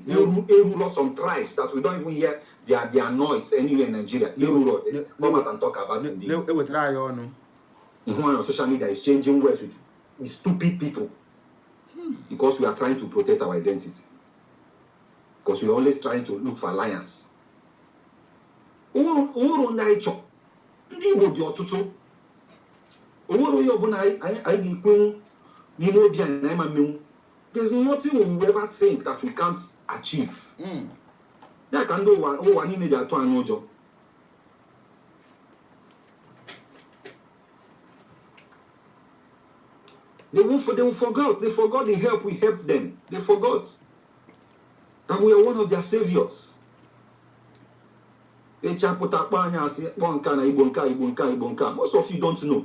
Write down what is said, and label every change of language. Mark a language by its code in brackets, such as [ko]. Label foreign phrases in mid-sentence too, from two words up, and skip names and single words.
[en] They rule some tribes that we don't even hear their noise anywhere in Nigeria. They rule. No matter talk about it. They will try on. On social media is changing words with stupid people. Because we are trying to protect our identity. Because we are always trying to look for alliance. [ig] Ndị Igbo dị ọtụtụ. Onwere onye ọbụla anyị ga-ekwu n'ime obi anyị na ịma mmenwu. [en] There's nothing we will ever think that we can't achieve. [ig] Ya ka ndị ụwa niile ji atụ anyị ụjọ. [en] They forgot the help we helped them. They forgot that we are one of their saviors. Most of you don't know.